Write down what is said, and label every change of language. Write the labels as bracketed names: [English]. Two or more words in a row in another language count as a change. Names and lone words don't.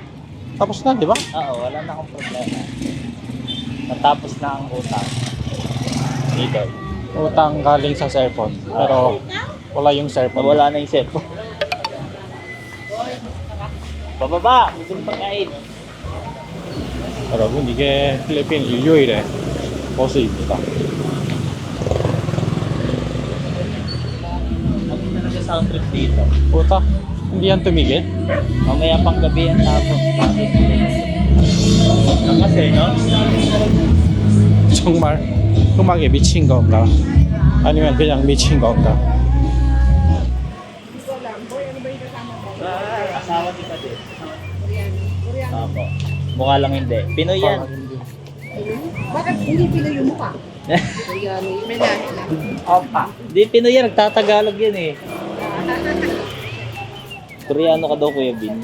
[Filipino] Tapos na, di ba? Oo, wala na akong problema. Natapos na ang utang. Dito. Utang galing sa cellphone. Pero wala yung cellphone. Wala na yung cellphone. Bababa! Gusto mo pagkain. [Korean] 여러분 이게 필리핀 일요일의 버스입니다. [Filipino] Ano talaga [English] sound trip [Filipino] dito? Puta, hindi yan tumigil. Mamaya pang gabi ang tapos. Kasi, no? [Korean] 정말 음악에 미친 건가? 아니면 그냥 미친 건가? [Filipino] Asawa kita din. Opo. Mukha lang hindi. Pinoy yan. Bakit hindi Pinoy yung mukha? Ayan, may lahi lang. Opa. Hindi, Pinoy yan. Nagtatagalog yan eh. Koreano ka daw, Kuya Bin.